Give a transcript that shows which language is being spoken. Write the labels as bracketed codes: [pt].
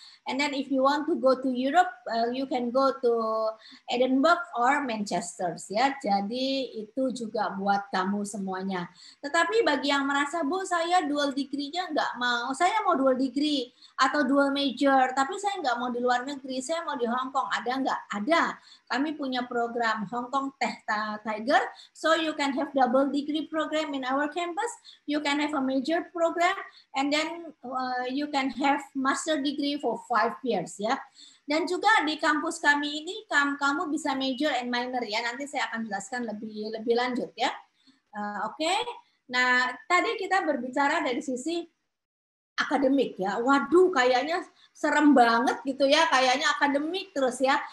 [en] And then if you want to go to Europe, you can go to Edinburgh or Manchester. [id] Ya, jadi itu juga buat kamu semuanya. Tetapi bagi yang merasa, Bu, saya dual degree-nya nggak mau. Saya mau dual degree atau dual major, tapi saya nggak mau di luar negeri. Saya mau di Hong Kong. Ada nggak? Ada. Kami punya program [en] Hong Kong Tech Tiger, so you can have double degree program in our campus. You can have a major program, and then you can have master degree for 5 years ya. [id] Dan juga di kampus kami ini kamu bisa major and minor ya. Nanti saya akan jelaskan lebih lanjut ya. Oke. Nah tadi kita berbicara dari sisi akademik ya. Waduh, kayaknya serem banget gitu ya, kayaknya akademik terus ya.